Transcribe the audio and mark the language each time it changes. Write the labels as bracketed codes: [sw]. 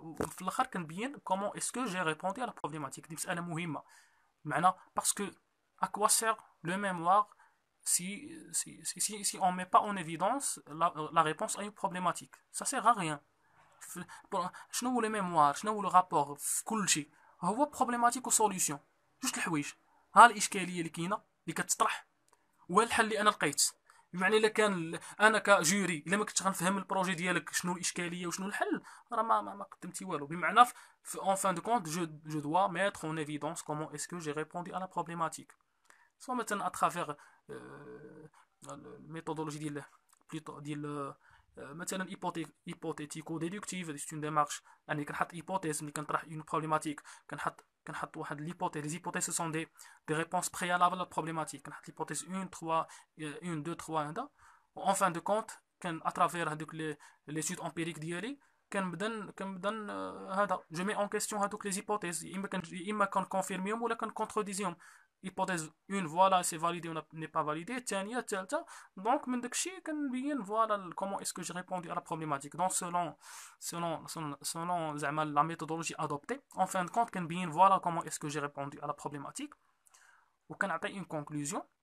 [ar] في الاخر كنبين كومون اسكو جي ريبوندي على بروبليماتيك. دي مساله مهمه بمعنى باسكو [fr] à quoi sert le mémoire si on ne met pas en évidence la réponse à une problématique. Ça sert à rien. [ar] شنو هو الميموار؟ شنو هو الرابور في كل شيء؟ هو بروبليماتيك وسوليوشن، جوج الحوايج. ها الاشكاليه اللي كاينه اللي كتطرح والحل اللي انا لقيت. بمعنى الا كان انا كجوري الا ما كنتش غنفهم البروجي ديالك شنو الاشكاليه وشنو الحل، راه ما قدمتي والو. بمعنى [fr] en fin de compte je dois mettre en évidence comment est-ce que j'ai répondu à la problématique. soit [ar] مثلا [fr] à travers [ar] الميثودولوجي ديال مثلا [fr] hypothético déductive. c'est une démarche [ar] يعني كنحط [fr] hypothèse [ar] ملي كنطرح [fr] une problématique. [ar] كنحط واحد l'hypothèse. [fr] les hypothèses ce sont des réponses préalables à la problématique. [ar] كنحط [fr] l'hypothèse 1 3 1 2 3 هذا. en fin de compte à travers هذوك l'étude empirique [ar] ديالي كنبدا هذا [fr] جو مي اون كيستيون هذوك لي زيبوتيز. [ar] اما كنكونفيرميهم ولا كنكونترديزيهم. [fr] hypothèse 1 voilà c'est validé ou n'est pas validé. [ar] الثانيه الثالثه. دونك من داكشي كنبين [fr] فوالا comment est-ce que j'ai répondu à la problématique. donc selon [ar] زعما [fr] la méthodologie adoptée en fin de compte [ar] كنبين [fr] voilà comment est-ce que j'ai répondu à la problématique [ar] وكنعطي [fr] une conclusion.